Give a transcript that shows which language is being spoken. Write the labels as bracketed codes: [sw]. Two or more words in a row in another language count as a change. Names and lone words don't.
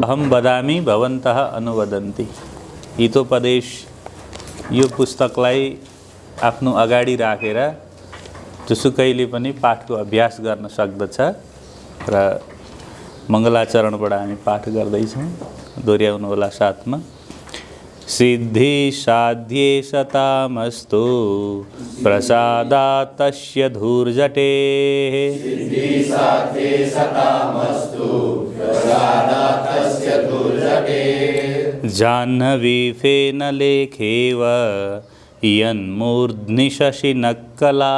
[sa] वदामि भवन्तः अनुवदन्ति। [ne] हितोपदेश यो पुस्तकलाई आफ्नो अगाडि राखेर जुसुकैले पनि पाठको अभ्यास गर्न सक्दछ र मङ्गलाचरणबाट हामी पाठ गर्दैछौँ। दोहोऱ्याउनु होला साथमा। [sa] सिद्धि साध्ये सतामस्तु प्रसादात् तस्य धूर्जटे। सिद्धि साध्ये सतामस्तु प्रसादात् तस्य धूर्जटे। जाह्नवी फेनलेखेव यन्मूर्ध्नि शशिनक्कला।